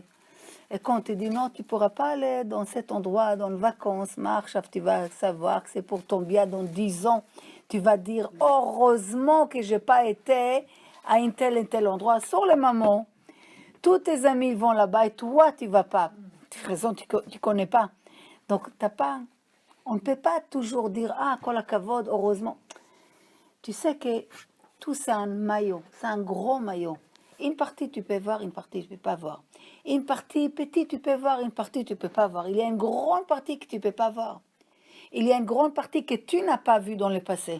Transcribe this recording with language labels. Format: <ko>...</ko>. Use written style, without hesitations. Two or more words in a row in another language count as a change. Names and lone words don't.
<fr>Et quand on te dit non, tu ne pourras pas aller dans cet endroit, dans les vacances, marche, tu vas savoir que c'est pour ton bien dans 10 ans. Tu vas dire, heureusement que je n'ai pas été à un tel et tel endroit. Sur le moment, tous tes amis vont là-bas et toi, tu ne vas pas. Tu as raison, tu ne connais pas. Donc, on ne peut pas toujours dire,</fr> <he>ah, כל הכבוד,</he> <fr>heureusement. Tu sais que tout c'est un maillot, c'est un gros maillot. Une partie tu peux voir, une partie tu ne peux pas voir. Une partie petite tu peux voir, une partie tu ne peux pas voir. Il y a une grande partie que tu ne peux pas voir. Il y a une grande partie que tu n'as pas vue dans le passé.</fr>